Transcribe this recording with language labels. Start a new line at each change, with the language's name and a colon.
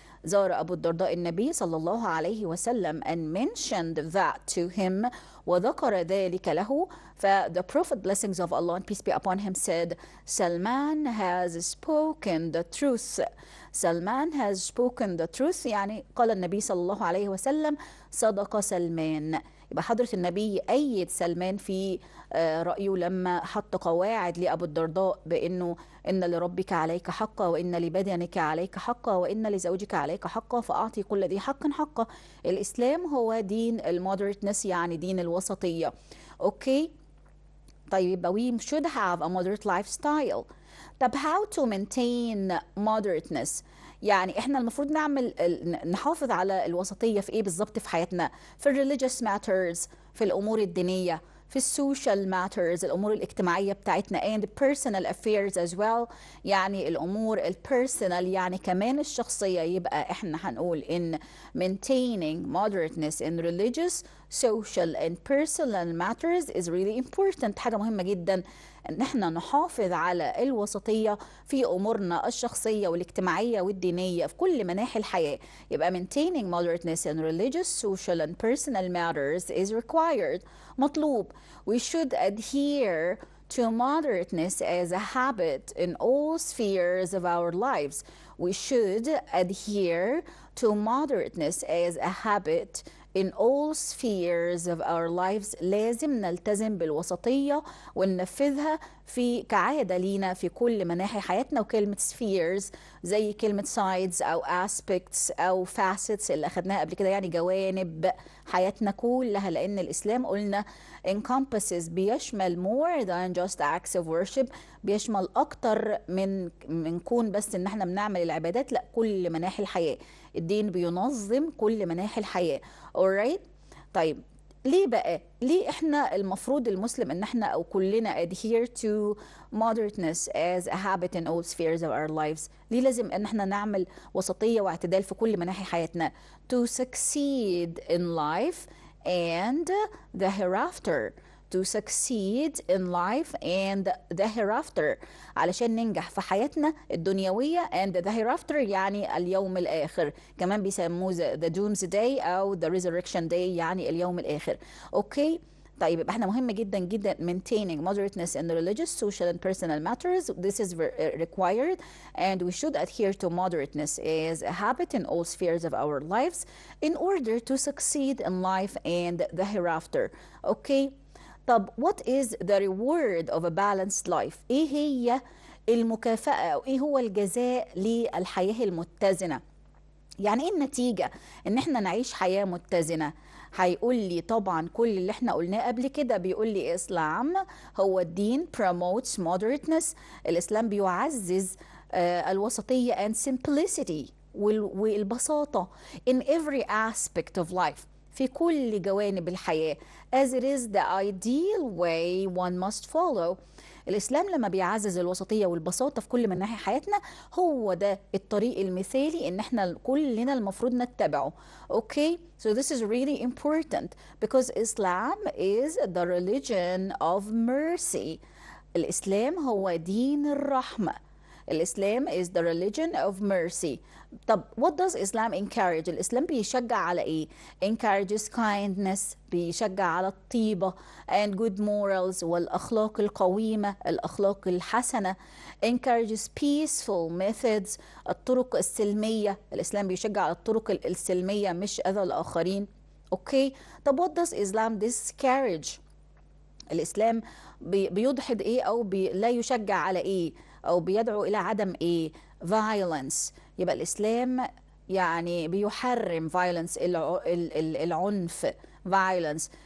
Arabic: زار أبو الدرداء النبي صلى الله عليه وسلم
English: and mentioned that to him
Arabic: وذكر ذلك له.
English: the prophet blessings of Allah and peace be upon him said Salman has spoken the truth. Salman has spoken the truth
Arabic: يعني قال النبي صلى الله عليه وسلم صدق سلمان. يبقى حضرة النبي أيد سلمان في رأيه لما حط قواعد لأبو الدرداء بأنه إن لربك عليك حقا وإن لبدنك عليك حقا وإن لزوجك عليك حقا فأعطي كل ذي حق حقه. الإسلام هو دين المودريتنس يعني دين الوسطية. أوكي طيب يبقى
English: we should have a moderate lifestyle.
Arabic: طب
English: how to maintain moderateness؟
Arabic: يعني احنا المفروض نحافظ على الوسطية في ايه بالظبط في حياتنا؟ في
English: religious matters،
Arabic: في الامور الدينية، في السوشيال ماترز الامور الاجتماعيه بتاعتنا
English: and personal affairs as well
Arabic: يعني الامور البيرسونال يعني كمان الشخصيه. يبقى احنا هنقول ان
English: maintaining moderateness in religious social and personal matters is really important.
Arabic: حاجه مهمه جدا ان احنا نحافظ على الوسطيه في امورنا الشخصيه والاجتماعيه والدينيه في كل مناحي الحياه.
English: يبقى maintaining moderateness in religious social and personal matters is required مطلوب. We should adhere to moderateness as a habit in all spheres of our lives. We should adhere to moderateness as a habit in all spheres of our lives.
Arabic: لازم نلتزم بالوسطية وننفذها في كعادة لينا في كل مناحي حياتنا. وكلمة spheres زي كلمة sides أو aspects أو facets اللي أخدناها قبل كده يعني جوانب حياتنا كلها، لأن الإسلام قلنا encompasses بيشمل
English: more than just acts of worship،
Arabic: بيشمل أكتر من كون بس إن احنا بنعمل العبادات، لا كل مناحي الحياة. الدين بينظم كل مناحي الحياة. alright طيب ليه احنا المفروض المسلم ان احنا او كلنا
English: adhere to moderateness as a habit in all spheres of our lives؟
Arabic: ليه لازم ان احنا نعمل وسطية واعتدال في كل مناحي حياتنا؟
English: to succeed in life and the hereafter. to succeed in life and the hereafter
Arabic: علشان ننجح في حياتنا الدنيوية and the hereafter يعني اليوم الآخر، كمان بيسموه
English: the doomsday
Arabic: أو
English: the resurrection day
Arabic: يعني اليوم الآخر. أوكي طيب يبقى احنا مهم جدا جدا
English: maintaining moderateness in religious, social and personal matters. This is required and we should adhere to moderateness as a habit in all spheres of our lives in order to succeed in life and the hereafter.
Arabic: Okay طب
English: what is the reward of a balanced life؟
Arabic: ايه هي المكافأة او ايه هو الجزاء للحياة المتزنة؟ يعني ايه النتيجة ان احنا نعيش حياة متزنة؟ هيقول لي طبعا كل اللي احنا قلناه قبل كده. بيقول لي اسلام هو الدين
English: promotes moderateness.
Arabic: الاسلام بيعزز الوسطية
English: and simplicity والبساطة in every aspect of life
Arabic: في كل جوانب الحياة
English: as it is the ideal way one must follow.
Arabic: الإسلام لما بيعزز الوسطية والبساطة في كل مناحي حياتنا هو ده الطريق المثالي إن احنا كلنا المفروض نتبعه.
English: Okay so this is really important because Islam is the religion of mercy.
Arabic: الإسلام هو دين الرحمة.
English: الإسلام is the religion of mercy.
Arabic: طب
English: what does Islam encourage؟
Arabic: الإسلام بيشجع على إيه؟
English: encourages kindness
Arabic: بيشجع على الطيبة
English: and good morals
Arabic: والأخلاق القويمة الأخلاق الحسنة.
English: encourages peaceful methods
Arabic: الطرق السلمية. الإسلام بيشجع على الطرق السلمية مش أذى الآخرين. أوكي طب
English: what does Islam discourage؟
Arabic: الإسلام بيضحد إيه أو لا يشجع على إيه أو بيدعو إلى عدم إيه؟ violence. يبقى الإسلام يعني بيحرم violence العنف violence